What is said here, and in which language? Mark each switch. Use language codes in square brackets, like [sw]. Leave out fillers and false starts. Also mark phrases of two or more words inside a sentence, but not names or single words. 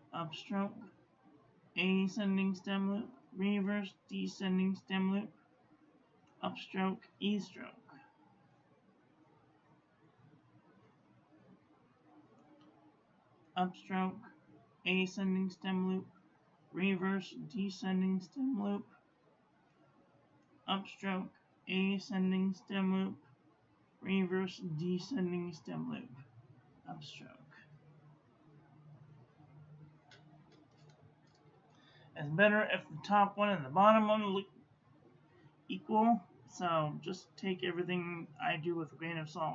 [en] upstroke, ascending stem loop, reverse descending stem loop, upstroke, E-stroke, upstroke, ascending stem loop, reverse descending stem loop, upstroke, ascending stem loop, reverse descending stem loop, upstroke. It's better if the top one and the bottom one look equal, so just take everything I do with a grain of salt.